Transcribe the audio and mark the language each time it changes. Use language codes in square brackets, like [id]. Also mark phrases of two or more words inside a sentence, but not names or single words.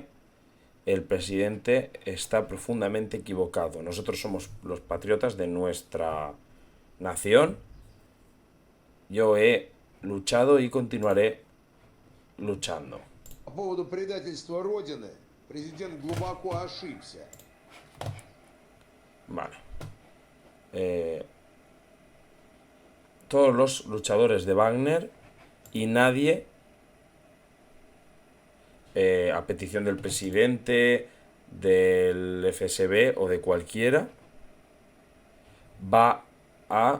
[es] El presidente está profundamente equivocado. Nosotros somos los patriotas de nuestra nación. Yo he luchado y continuaré luchando. [ru] По поводу предательства Родины, президент глубоко ошибся. [es] Vale. Todos los luchadores de Wagner y nadie, a petición del presidente, del FSB o de cualquiera, va a...